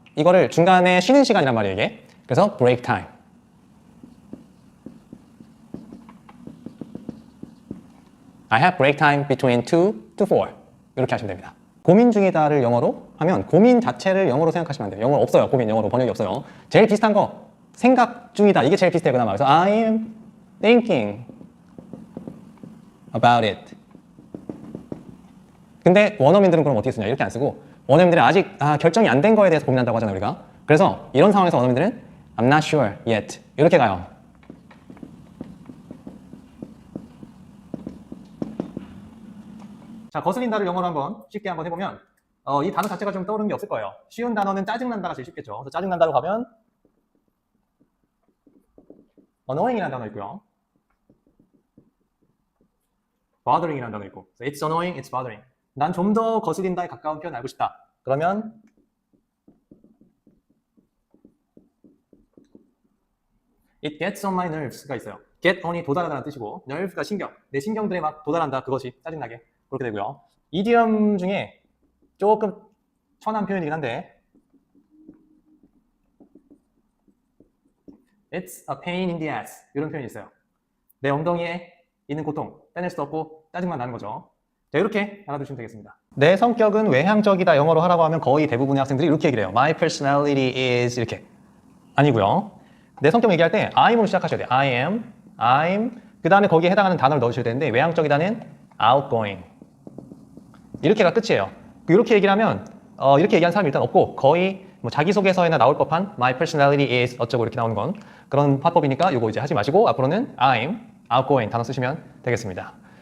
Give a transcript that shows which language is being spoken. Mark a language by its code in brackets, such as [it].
[ko] 이거를 중간에 쉬는 시간이란 말이에요, 이게. 그래서 [en] break time. I have break time between 2 to 4. [ko] 이렇게 하시면 됩니다. 고민 중이다를 영어로 하면 고민 자체를 영어로 생각하시면 안 돼요. 영어 없어요. 고민 영어로 번역이 없어요. 제일 비슷한 거 생각 중이다. 이게 제일 비슷해요. 그나마. 그래서 [en] I am thinking about it. [ko] 근데 원어민들은 그럼 어떻게 쓰냐? 이렇게 안 쓰고 원어민들은 아직 결정이 안 된 거에 대해서 고민한다고 하잖아요. 우리가. 그래서 이런 상황에서 원어민들은 [en] I'm not sure yet. [ko] 이렇게 가요. 자, 거슬린다를 영어로 한번 쉽게 한번 해보면 이 단어 자체가 좀 떠오르는 게 없을 거예요. 쉬운 단어는 짜증난다가 제일 쉽겠죠. 그래서 짜증난다로 가면 annoying이라는 단어 있고요. bothering이라는 단어 있고. [en] So it's annoying, it's bothering. [ko] 난 좀 더 거슬린다에 가까운 표현 알고 싶다. 그러면 [en] it gets on my nerves가 있어요. [ko] get on이 도달하다는 뜻이고 nerve가 신경, 내 신경들에 막 도달한다. 그것이 짜증나게 그렇게 되고요. 이디엄 중에 조금 천한 표현이긴 한데 [en] it's a pain in the ass [ko] 이런 표현이 있어요. 내 엉덩이에 있는 고통 빼낼 수 없고 짜증만 나는 거죠. 자, 이렇게 알아두시면 되겠습니다. 내 성격은 외향적이다 영어로 하라고 하면 거의 대부분의 학생들이 이렇게 얘기를 해요. [en] My personality is [ko] 이렇게. 아니고요. 내 성격 얘기할 때 I'm으로 시작하셔야 돼요. [en] I am, I'm [ko] 그 다음에 거기에 해당하는 단어를 넣으셔야 되는데 외향적이다는 outgoing 이렇게가 끝이에요. 이렇게 얘기를 하면 이렇게 얘기하는 사람이 일단 없고 거의 뭐 자기소개서에나 나올 법한 [en] My personality is [ko] 어쩌고 이렇게 나오는 건 그런 화법이니까 이거 이제 하지 마시고 앞으로는 [en] I'm outgoing [ko] 단어 쓰시면 되겠습니다.